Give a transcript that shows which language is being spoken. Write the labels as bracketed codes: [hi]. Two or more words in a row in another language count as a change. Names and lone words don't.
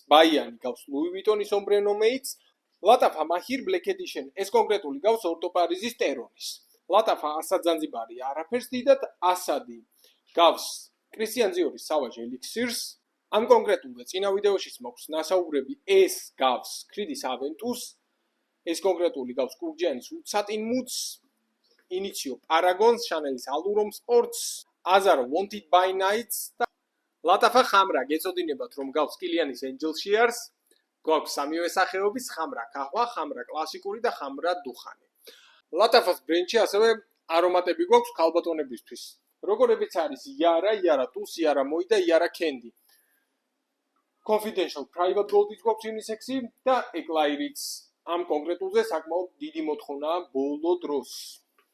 [ka] ბაიანი გავს Louis Vuitton-ის Ombre Nomates. ლატაფა Mahir Black Edition, ეს კონკრეტული გავს Orto Paris-ის Terronis. ლატაფა ასად ზანზიბარი არაფერს დიდად, ასადი გავს Christian Dior-ის Savage Elixirs. ამ კონკრეტულზე წინა ვიდეოშიც მაქვს ნასაუბრები, ეს გავს Creed's Aventus. ეს კონკრეტული გავს კურჯიანის Wood Satin Moods, Initio Paragons, Chanel-ის Alurom Sports, Azar Wanted by Nights და ლატაფა ხამრა, გეწოდინებათ რომ გავს Kilianis Angel Shears, გვაქვს სამივე სახეობის ხამრა ქაჰვა, ხამრა კლასიკური და ხამრა დუხანი. ლატაფას ბრენდში ასევე არომატები გვაქვს ქალბატონებისთვის. როგორებიც არის Yara Tus, Yara Moi და Yara Candy. Confidential Private Gold-ის გვაქვს unisex-ი და Eclair's. ამ კონკრეტულზე საკმაოდ დიდი მოთხოვნაა ბოლო დროს.